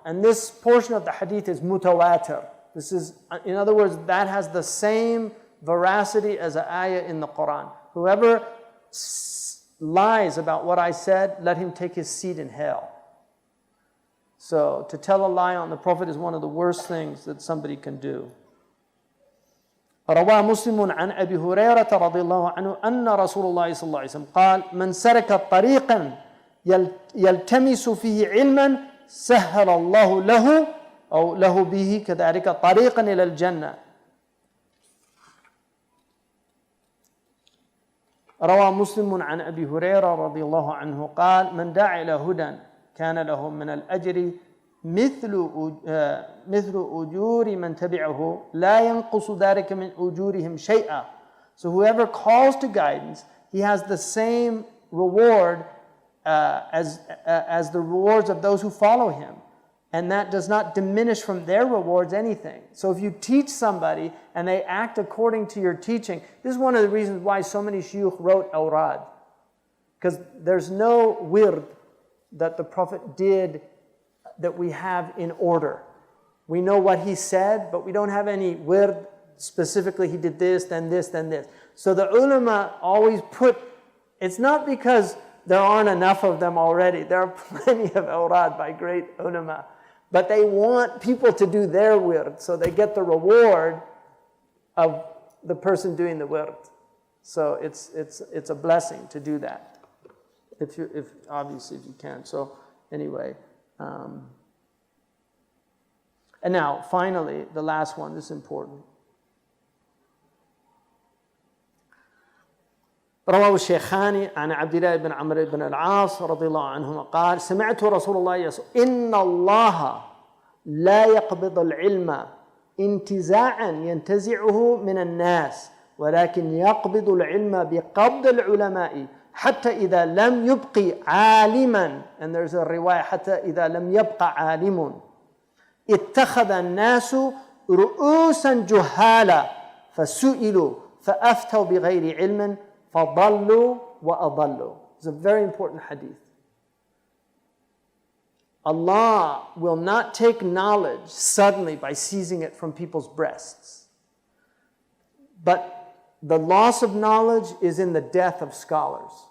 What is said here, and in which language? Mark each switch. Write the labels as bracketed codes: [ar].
[en] And this portion of the hadith is mutawatir. This is, in other words, that has the same veracity as an ayah in the Quran. Whoever lies about what I said, let him take his seat in hell. So to tell a lie on the Prophet is one of the worst things that somebody can do. [ar] روى مسلم عن أبي هريرة رضي الله عنه أن رسول الله صلى الله عليه وسلم قال من سلك طريقا يلتمس فيه علما سهل الله له أو له به كذلك طريقا إلى الجنة. روى مسلم عن أبي هريرة رضي الله عنه قال: من دعا إلى هدى كان له من الأجر مثل أجور من تبعه لا ينقص ذلك من أجورهم شيئا. [en] So whoever calls to guidance, he has the same reward as the rewards of those who follow him. And that does not diminish from their rewards anything. So if you teach somebody and they act according to your teaching, this is one of the reasons why so many shuyukh wrote awrad. Because there's no wird that the Prophet did that we have in order. We know what he said, but we don't have any wird specifically he did this, then this, then this. So the ulama always put, it's not because there aren't enough of them already. There are plenty of awrad by great ulama. But they want people to do their wird, so they get the reward of the person doing the wird. So it's a blessing to do that, if obviously if you can. So anyway, and now finally the last one. This is important. [ar] رواه الشيخان عن عبد الله بن عمرو بن العاص رضي الله عنهما قال: سمعت رسول الله يقول: إن الله لا يقبض العلم انتزاعا ينتزعه من الناس ولكن يقبض العلم بقبض العلماء حتى إذا لم يبق عالما, [en] and there's a riwayah [ar] حتى إذا لم يبق عالم اتخذ الناس رؤوسا جهالا فسئلوا فأفتوا بغير علم فَضَلُّوا وَأَضَلُّوا. [en] It's a very important hadith. Allah will not take knowledge suddenly by seizing it from people's breasts. But the loss of knowledge is in the death of scholars.